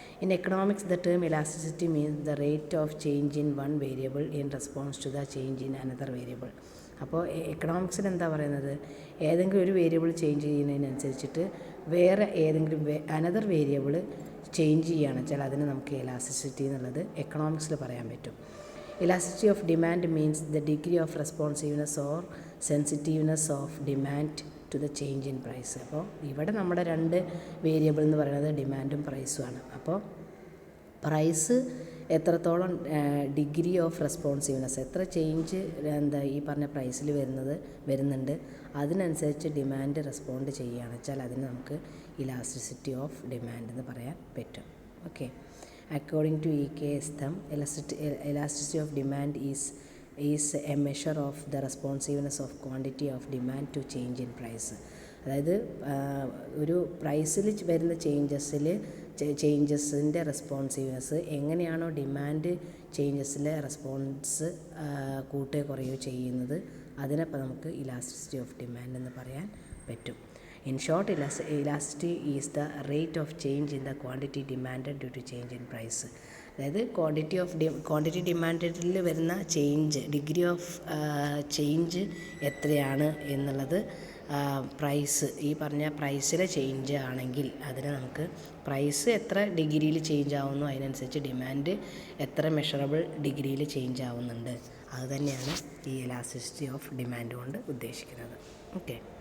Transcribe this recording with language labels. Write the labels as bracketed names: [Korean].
[English] In economics the term elasticity means the rate of change in one variable in response to the change in another variable. [Malayalam] അപ്പോൾ എക്കണോമിക്സിൽ എന്താ പറയുന്നത്, ഏതെങ്കിലും ഒരു variable change ചെയ്യുന്നതിനനുസരിച്ചിട്ട് വേറെ ഏതെങ്കിലും another variable change ചെയ്യുകയാണെന്ന് വെച്ചാൽ അതിന് നമുക്ക് എലാസ്റ്റിസിറ്റി എന്നുള്ളത് എക്കണോമിക്സിൽ പറയാൻ പറ്റും. [English] Elasticity of demand means the degree of responsiveness or sensitiveness of demand to the change in price. [Malayalam] അപ്പോൾ ഇവിടെ നമ്മുടെ രണ്ട് വേരിയബിൾ എന്ന് പറയുന്നത് ഡിമാൻഡും പ്രൈസുമാണ്. അപ്പോൾ പ്രൈസ് എത്രത്തോളം ഡിഗ്രി ഓഫ് റെസ്പോൺസീവ്നെസ്, എത്ര ചേഞ്ച് ഈ പറഞ്ഞ പ്രൈസിൽ വരുന്നുണ്ട് അതിനനുസരിച്ച് ഡിമാൻഡ് റെസ്പോണ്ട് ചെയ്യുകയാണെന്ന് വെച്ചാൽ അതിന് നമുക്ക് ഇലാസ്റ്റിസിറ്റി ഓഫ് ഡിമാൻഡ് എന്ന് പറയാൻ പറ്റും. [English] Okay, according to EK's thumb, elasticity of demand is a measure of the responsiveness of quantity of demand to change in price. [Malayalam] അതായത് ഒരു പ്രൈസിൽ വരുന്ന ചേഞ്ചസിൻ്റെ റെസ്പോൺസീവ്നെസ് എങ്ങനെയാണോ ഡിമാൻഡ് ചേഞ്ചസിലെ റെസ്പോൺസ് കൂട്ടുകയോ കുറയുകയോ ചെയ്യുന്നത് അതിനപ്പോൾ നമുക്ക് ഇലാസ്റ്റിസിറ്റി ഓഫ് ഡിമാൻഡ് എന്ന് പറയാൻ പറ്റും. [English] In short, elasticity is the rate of change in the quantity demanded due to change in price. [Malayalam] അതായത് ക്വാണ്ടിറ്റി ഡിമാൻഡിൽ വരുന്ന ചേഞ്ച്, ഡിഗ്രി ഓഫ് ചേഞ്ച് എത്രയാണ് എന്നുള്ളത് പ്രൈസ്, ഈ പറഞ്ഞ പ്രൈസിലെ ചേഞ്ച് ആണെങ്കിൽ അതിന് നമുക്ക് പ്രൈസ് എത്ര ഡിഗ്രിയിൽ ചേഞ്ച് ആവുന്നു അതിനനുസരിച്ച് ഡിമാൻഡ് എത്ര മെഷറബിൾ ഡിഗ്രിയിൽ ചേഞ്ച് ആവുന്നുണ്ട് അത് തന്നെയാണ് ഈ എലാസ്റ്റിസിറ്റി ഓഫ് ഡിമാൻഡ് കൊണ്ട് ഉദ്ദേശിക്കുന്നത്. ഓക്കെ.